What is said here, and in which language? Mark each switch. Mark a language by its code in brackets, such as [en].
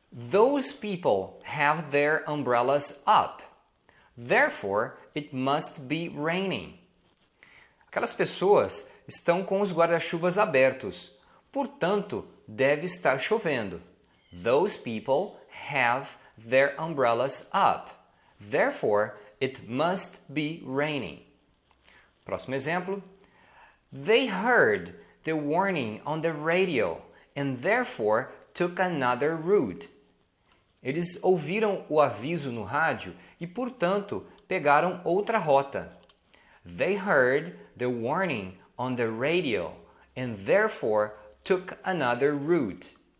[en] Those people have their umbrellas up, therefore it must be raining. [pt] Aquelas pessoas estão com os guarda-chuvas abertos, portanto deve estar chovendo. [en] Those people have their umbrellas up, therefore it must be raining. [pt] Próximo exemplo. [en] They heard the warning on the radio and therefore took another route. [pt] Eles ouviram o aviso no rádio e, portanto, pegaram outra rota. [en] They heard the warning on the radio and therefore took another route.